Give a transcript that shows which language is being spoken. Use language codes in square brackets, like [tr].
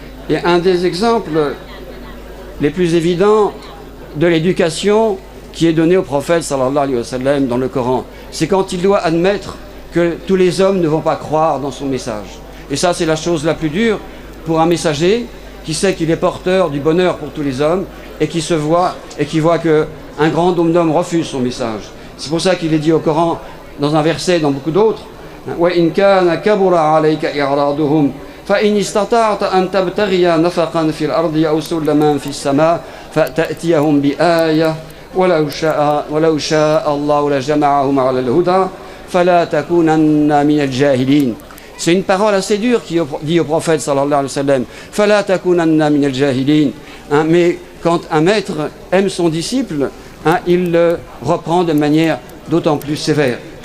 [fr] Et un des exemples les plus évidents de l'éducation qui est donnée au prophète sallallahu alayhi wa sallam dans le Coran, c'est quand il doit admettre que tous les hommes ne vont pas croire dans son message. Et ça, c'est la chose la plus dure pour un messager qui sait qu'il est porteur du bonheur pour tous les hommes et qui voit qu'un grand nombre d'hommes refusent son message. [ar] C'est pour ça qu'il est dit au Coran, dans un verset, dans beaucoup d'autres, وَإِنْ كَانَ كَبُرَ عَلَيْكَ إِعْرَاضُهُمْ فَإِنِ اسْتَطَعْتَ أَنْ تَبْتَغِيَ نَفَقًا فِي الْأَرْضِ أَوْ سُلَّمًا فِي السَّمَاءِ فَتَأْتِيَهُمْ بِآيَةٍ وَلَوْ شَاءَ اللَّهُ لَجَمَعَهُمْ عَلَى الْهُدَى فَلَا تَكُونَنَّ مِنَ الْجَاهِلِينَ. [fr] C'est une parole assez dure qui dit au prophète sallallahu alayhi wa sallam, فَلَا تَكُونَنَّ مِنَ الْجَاهِلِينَ. Mais quand un maître aime son disciple, il le reprend de manière d'autant plus sévère.